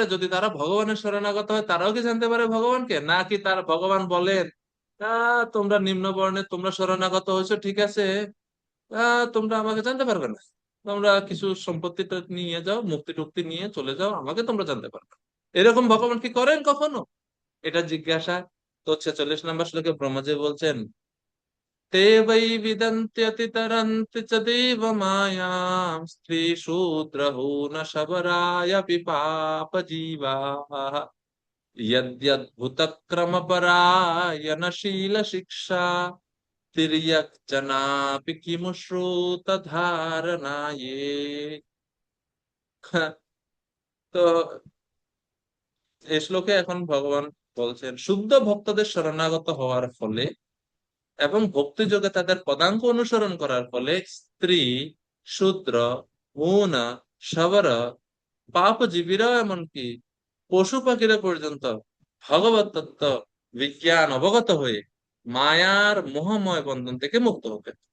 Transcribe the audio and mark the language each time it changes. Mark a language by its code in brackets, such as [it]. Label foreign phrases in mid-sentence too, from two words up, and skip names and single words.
[bn] যদি তারা ভগবানের শরণাগত হয় তারাও কি জানতে পারে ভগবানকে? নাকি তার ভগবান বলেন তোমরা নিম্ন বর্ণে, তোমরা শরণাগত হয়েছো ঠিক আছে, তোমরা আমাকে জানতে পারবে না, তোমরা কিছু সম্পত্তিটা নিয়ে যাও, মুক্তি টুক্তি নিয়ে চলে যাও, আমাকে তোমরা জানতে পারবে না। এরকম ভগবান কি করেন কখনো? এটা জিজ্ঞাসা। তো 46 নম্বর শ্লোকে ব্রহ্মজি বলছেন [sa] ते वै विदन्त्यति तरन्ति च देवमायां स्त्री शूद्रहून शबरायपि पापजीवाः यद्यद्भुतक्रमपरायणशीलशिक्षा तिर्यक् जनापि किमुश्रुतधारणाये। [bn] तो এই শ্লোকে এখন ভগবান বলছেন শুদ্ধ ভক্তদের শরণাগত হওয়ার ফলে এবং ভক্তিযোগে তাদের পদাঙ্ক অনুসরণ করার ফলে স্ত্রী, শূদ্র, মূন, শবর, পাপজীবীরা এমনকি পশু পাখিরা পর্যন্ত ভগবত তত্ত্ব বিজ্ঞান অবগত হয়ে মায়ার মোহময় বন্ধন থেকে মুক্ত হবে।